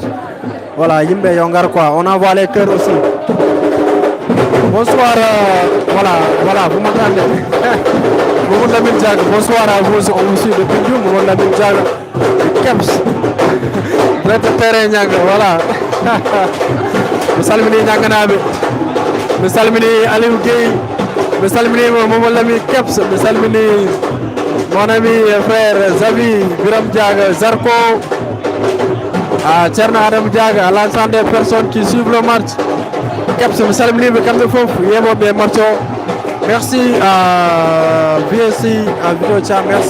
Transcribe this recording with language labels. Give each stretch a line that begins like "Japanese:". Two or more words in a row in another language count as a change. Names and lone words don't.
French: Voilà, Yimbe Yongar quoi, on envoie les cœurs aussi. Bonsoir, voilà, vous m'entendez. Mohamed Lamine Diag, bonsoir à vous, on vous suit depuis Dioum, Mohamed Lamine Diag, Keps, notre terrain Niang, voilà. Salmini Nianganabe, Salmini Aliou Gueye, Salmini Mohamed Lamine Keps, Salmini mon ami et frère Zavi, Biram Diag, Zarko, à Tcherna Adam Diag, à l'ensemble des personnes qui suivent le match. Keps, Salmini, Yemo bien Marcho. Merci à VSI, à Vidochan, merci.